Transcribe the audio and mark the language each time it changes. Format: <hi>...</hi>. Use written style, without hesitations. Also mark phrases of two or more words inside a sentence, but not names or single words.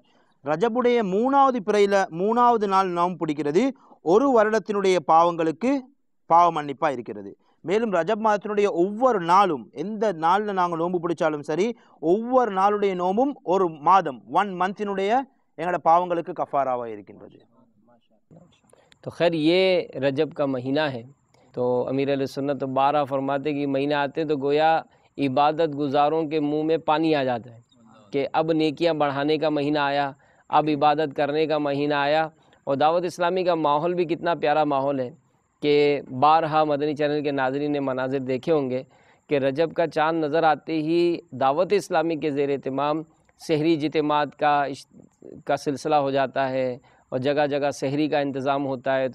<ta>ரஜபுடைய 3வது பிறையில் 3வது நாள் நோன்பு பிடிக்கிறது 1 வருடத்தினுடைய பாவங்களுக்கு பாவ மன்னிப்பாக இருக்கிறது. மேலும் ரஜப் மாதத்தினுடைய ஒவ்வொரு நாளும், எந்த நாளில் நாங்கள் நோன்பு பிடிச்சாலும் சரி, ஒவ்வொரு நாளுடைய நோம்பும் ஒரு மாதம் 1 மந்தினுடைய எங்களோட பாவங்களுக்கு கஃபாராவாக இருக்கின்றது.</ta> <ur>تو خیر یہ رجب کا مہینہ ہے. تو امیر اہل سنت 12 فرماتے کہ مہینہ آتے تو گویا عبادت گزاروں کے منہ میں پانی آ جاتا ہے کہ اب نیکیاں بڑھانے کا مہینہ آیا، اب عبادت کرنے کا مہینہ آیا. اور دعوت اسلامی کا ماحول بھی کتنا پیارا ماحول ہے کہ بارہا مدنی چینل کے ناظرین نے مناظر دیکھے ہوں گے کہ رجب کا چاند نظر آتے ہی دعوت اسلامی کے زیر اہتمام سحری اجتماعات کا سلسلہ ہو جاتا ہے، اور جگہ جگہ سحری کا انتظام ہوتا ہے.</ur>